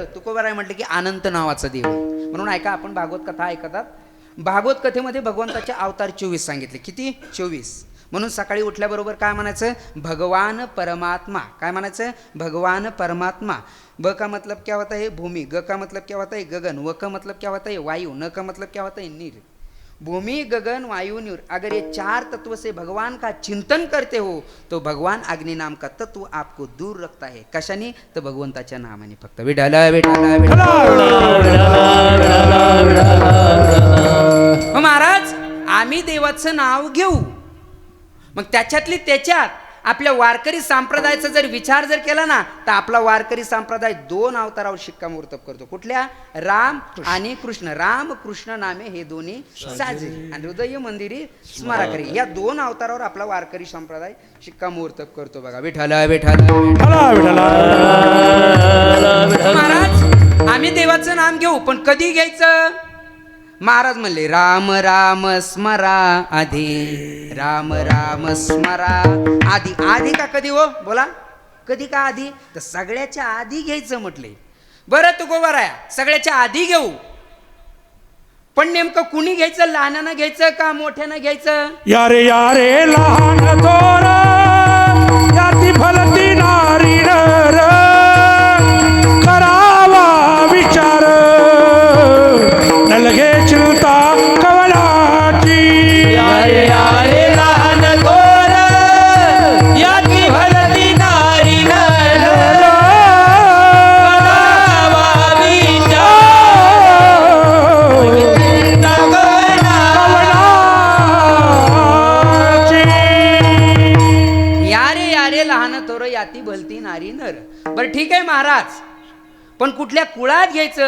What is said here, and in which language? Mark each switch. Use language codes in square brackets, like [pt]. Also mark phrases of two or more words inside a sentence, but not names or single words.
[mr] तुकोबाराय म्हटलं की अनंत नावाचं देव. म्हणून ऐका आपण भागवत कथा ऐकतात. भागवत कथेमध्ये भगवंताचे अवतार 24 सांगितले. किती? 24. म्हणून सकाळी उठल्याबरोबर काय म्हणायचं? भगवान परमात्मा. काय म्हणायचं? भगवान परमात्मा. [hi] ब का मतलब क्या होता है? भूमि. ग का मतलब क्या होता है? गगन. व का मतलब क्या होता है? वायु. न का मतलब क्या होता है? नीर. भूमि गगन वायु नीर, अगर ये 4 तत्व से भगवान का चिंतन करते हो तो भगवान अग्नि नाम का तत्व आपको दूर रखता है. [mr] कशाने? तर भगवंताच्या नामाने. फक्त विठ्ठल विठ्ठल विठ्ठल. महाराज आम्ही देवाचं नाव घेऊ मग त्याच्यातली त्याच्यात आपल्या वारकरी संप्रदायाचा जर विचार जर केला ना तर आपला वारकरी संप्रदाय 2 अवतारावर शिक्कामोर्तब करतो. कुठल्या? राम आणि कृष्ण. राम कृष्ण नामे हे दोन्ही साजे आणि हृदय मंदिरी स्मारकरी या 2 अवतारावर आपला वारकरी संप्रदाय शिक्कामोर्तब करतो. बघा विठ्ठल विठ्ठल. महाराज आम्ही देवाचं नाम घेऊ पण कधी घ्यायचं? महाराज म्हणले राम राम स्मरा आधी. राम राम स्मरा आधी. आधी का कधी हो? बोला कधी का आधी? तर सगळ्याच्या आधी घ्यायचं म्हटले. बरं तुकोबाराया सगळ्याच्या आधी घेऊ पण नेमकं कुणी घ्यायचं? लहानानं घ्यायचं का मोठ्यानं घ्यायचं? यारे यारे लहान थोर याती फलती नारी नर करावा विचार नलगे चिंता कवलाची. यारे यारे लहान थोर याती फलती नारी नर करावा विचार यारे यारे लहान थोर याती भलती नारी नर. बरं ठीक आहे महाराज पण कुठल्या कुळात घ्यायचं?